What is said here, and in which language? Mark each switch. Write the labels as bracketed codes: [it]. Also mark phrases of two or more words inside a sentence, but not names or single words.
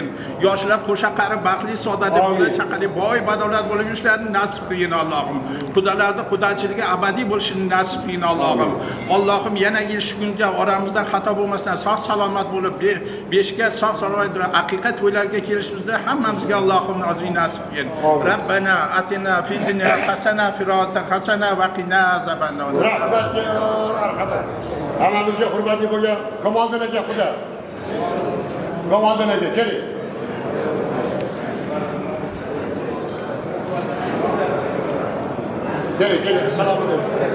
[uz] Yoshlar qo'sha qari, baxtli, saodatli, bola chaqali, boy badolat bo'lib yurishlarini nasib qilgin Allohim. Qudalarda qudachiligi abadiy bo'lishini nasib qilgin Allohim. Allohim yana shu kunga oramizdan xato bo'lmasdan sog' salomat bo'lib, beshga sog' salomat haqiqat to'ylarga kelishimizda hammamizga Allohim nozing nasib qilgin. [ar] ربنا آتنا في الدنيا حسنة في الآخرة حسنة وقنا عذاب النار. [uz] Rahmatga marhamat. Hammamizga hurmatli bo'lgan Kamoliddin aka xudo. Kamoliddin aka keling. Keling, assalomu alaykum.